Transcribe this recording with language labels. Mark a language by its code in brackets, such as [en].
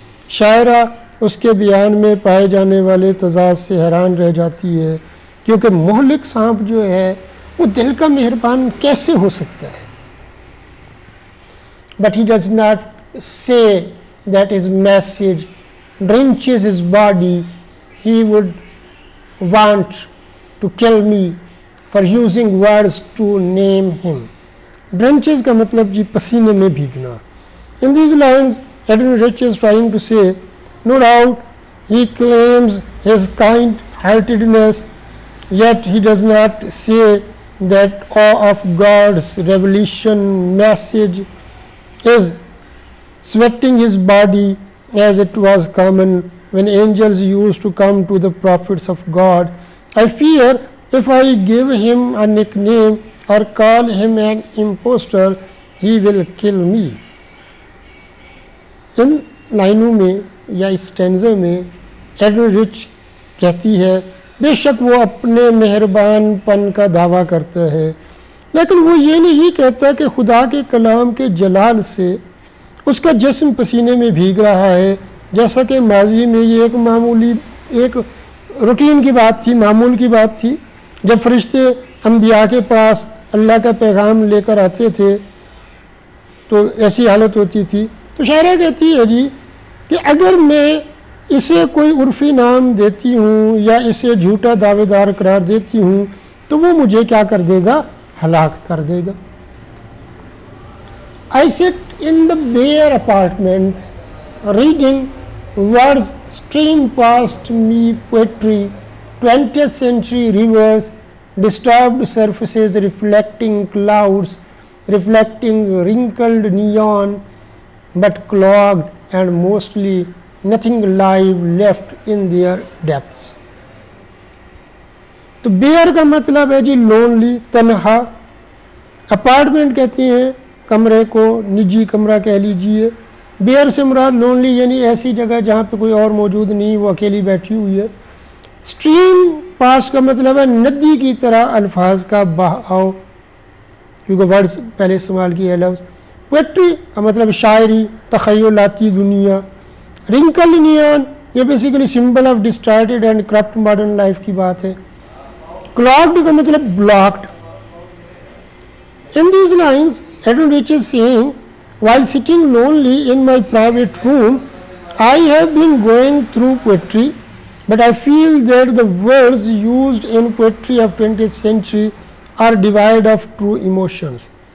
[hi] शायरा उसके बयान में पाए जाने वाले तजाद से हैरान रह जाती है, क्योंकि मोहलिक सांप जो है वो दिल का मेहरबान कैसे हो सकता है. [en] But he does not say that his message drenches his body. He would want to kill me for using words to name him. [hi] Drenches का मतलब जी पसीने में भीगना. [en] In these lines, Edwin Rich is trying to say, no doubt he claims his kind-heartedness, yet he does not say that awe of God's revelation message is sweating his body as it was common when angels used to come to the prophets of God. I fear if I give him a nickname or call him an impostor, he will kill me. [hi] इन लाइनों में या इस stanza में Edwin rich कहती है, बेशक वो अपने मेहरबानपन का दावा करता है, लेकिन वो ये नहीं कहता कि खुदा के कलाम के जलाल से उसका जिस्म पसीने में भीग रहा है, जैसा कि माजी में ये एक रूटीन की बात थी, मामूल की बात थी. जब फरिश्ते अंबिया के पास अल्लाह का पैगाम लेकर आते थे तो ऐसी हालत होती थी. तो शायरा कहती है जी कि अगर मैं इसे कोई उर्फ़ी नाम देती हूँ या इसे झूठा दावेदार करार देती हूँ तो वो मुझे क्या कर देगा, हलाक कर देगा. [en] I sit in the bare apartment reading words stream past me poetry, 20th century rivers, disturbed surfaces reflecting clouds, reflecting wrinkled neon, but clogged and mostly nothing alive left in their depths. [hi] तो bear का मतलब है जी lonely, तन्हा. Apartment कहते हैं कमरे को, निजी कमरा कह लीजिए. बेयर से मुराद लोनली यानी ऐसी जगह जहाँ पे कोई और मौजूद नहीं, वो अकेली बैठी हुई है. स्ट्रीम पास का मतलब है नदी की तरह अल्फाज का बहाव, क्योंकि वर्ड्स पहले इस्तेमाल किए लफ्ज़. पोएट्री का मतलब शायरी, तख़य्युलाती दुनिया. [en] wrinkle neon ये basically symbol of distorted and corrupt modern life [hi] की बात है. क्लॉग्ड का मतलब blocked. [en] In these lines, Edwin Rich is saying, while sitting lonely in my private room, I have been going through poetry, but I feel that the words used in poetry of 20th century are devoid of true emotions.